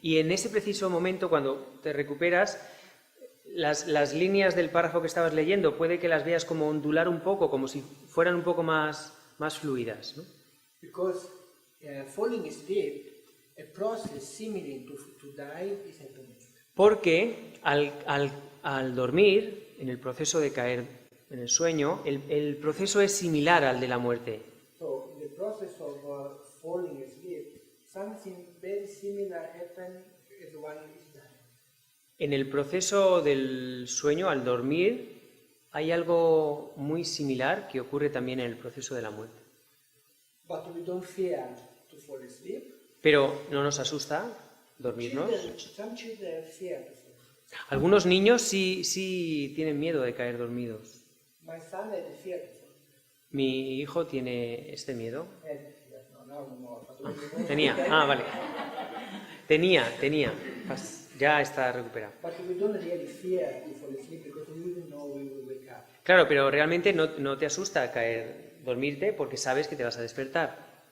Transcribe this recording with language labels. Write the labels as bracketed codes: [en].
[es] Y en ese preciso momento, cuando te recuperas, las líneas del párrafo que estabas leyendo puede que las veas como ondular un poco, como si fueran un poco más fluidas, ¿no? [en] Because falling asleep, a process similar to die is happening. [es] Porque al dormir, en el proceso de caer en el sueño, el proceso es similar al de la muerte. [en] So the process of falling asleep, something very similar happens as one is dying. [es] En el proceso del sueño, al dormir, hay algo muy similar que ocurre también en el proceso de la muerte. [en] But we don't fear to fall asleep. [es] Pero no nos asusta dormirnos. [en] Some children fear to fall asleep. [es] Algunos niños sí tienen miedo de caer dormidos. [en] My son had fear to fall asleep. [es] Mi hijo tiene este miedo. [en] Had fear, no more. But when you know- [es] Tenía, vale. Tenía. Ya está recuperado. [en] But we don't really fear to fall asleep because we even know we will wake up. [es] Claro, pero realmente no te asusta dormirte porque sabes que te vas a despertar.